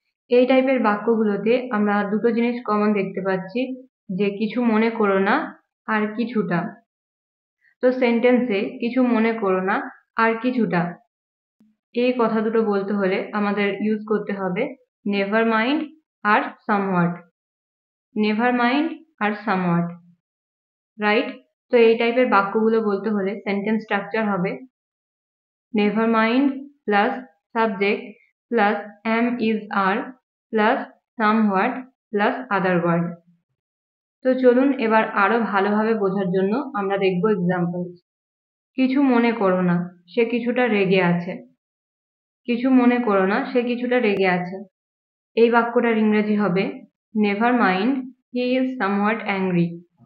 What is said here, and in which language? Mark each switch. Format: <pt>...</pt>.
<bn>এই টাইপের বাক্যগুলোতে আমরা দুটো জিনিস কমন দেখতে পাচ্ছি, যে কিছু মনে করো না আর কিছুটা। তো সেন্টেন্সে কিছু মনে করো না আর কিছুটা এই কথা দুটো বলতে হলে আমাদের ইউজ করতে হবে নেভার মাইন্ড আর সামওয়াট।</bn> <en>Never mind are somewhat, right?</en> <bn>তো এই টাইপের বাক্যগুলো বলতে হলে সেন্টেন্স স্ট্রাকচার হবে</bn> <en>never mind plus subject plus am is are plus somewhat plus other word।</en> <bn>তো চলুন এবার আরো ভালোভাবে বোঝার জন্য আমরা দেখব এক্সাম্পল। কিছু মনে করো না, সে কিছুটা রেগে আছে। কিছু মনে করো না, সে কিছুটা রেগে আছে। এই বাক্যটার ইংরেজি হবে</bn> <en>Never mind, he is somewhat angry.</en>